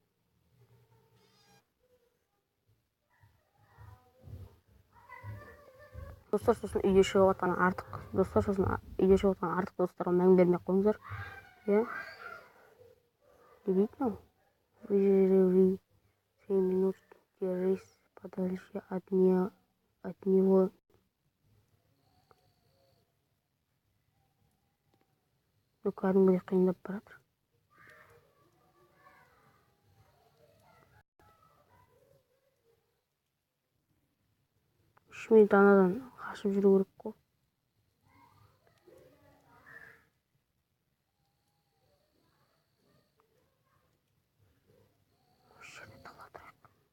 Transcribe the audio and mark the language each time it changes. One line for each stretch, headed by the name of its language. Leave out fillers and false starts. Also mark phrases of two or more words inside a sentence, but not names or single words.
Kazakh: Достар, сосын үйде шығып жатқан артық достарға мән бермей қойыңыздар. Я? Не дейді мынау?
Russian: Выживи 3 минут, держись подальше от него. Ну,
Kazakh: кәдімгідей қиындап баратыр. Үш минут анадан қашып жүру керек қой. Осы жерде тала тұрайық.